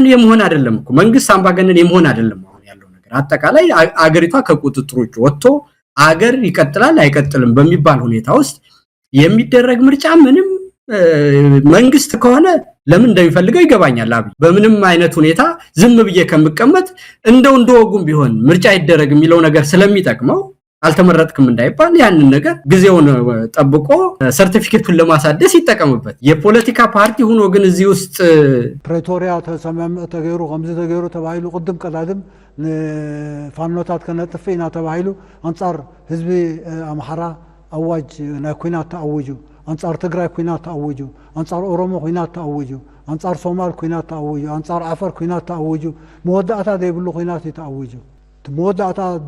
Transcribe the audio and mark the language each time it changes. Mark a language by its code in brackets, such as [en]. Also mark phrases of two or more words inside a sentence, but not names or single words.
[am] የመሆን አይደለም እኮ መንግስት አምባገነን የመሆን አይደለም አሁን ያለው ነገር። አጠቃላይ አገሪቷ ከቁጥጥር ውጭ ወጥቶ አገር ይቀጥላል አይቀጥልም በሚባል ሁኔታ ውስጥ የሚደረግ ምርጫ ምንም መንግስት ከሆነ ለምን እንደሚፈልገው ይገባኛል። አብይ በምንም አይነት ሁኔታ ዝም ብዬ ከምቀመጥ እንደወጉም ቢሆን ምርጫ ይደረግ የሚለው ነገር ስለሚጠቅመው አልተመረጥክም እንዳይባል ያንን ነገር ጊዜውን ጠብቆ ሰርቲፊኬቱን ለማሳደስ ይጠቀምበት። የፖለቲካ ፓርቲ ሆኖ ግን እዚህ ውስጥ [ti] ፕሬቶሪያ ተገይሩ ከምዚ ተገይሩ ተባሂሉ ቅድም ቀዳድም ፋኖታት ከነጥፍና ተባሂሉ አንጻር ህዝቢ አምሓራ አዋጅ ናይ ኩናት ተአውጁ፣ አንጻር ትግራይ ኩናት ተአውጁ፣ አንጻር ኦሮሞ ኩናት ተአውጁ፣ አንጻር ሶማል ኩናት ተአውጁ፣ አንጻር ዓፋር ኩናት ተአውጁ። መወዳእታ ዘይብሉ ኩናት ተአውጁ። መወዳእታ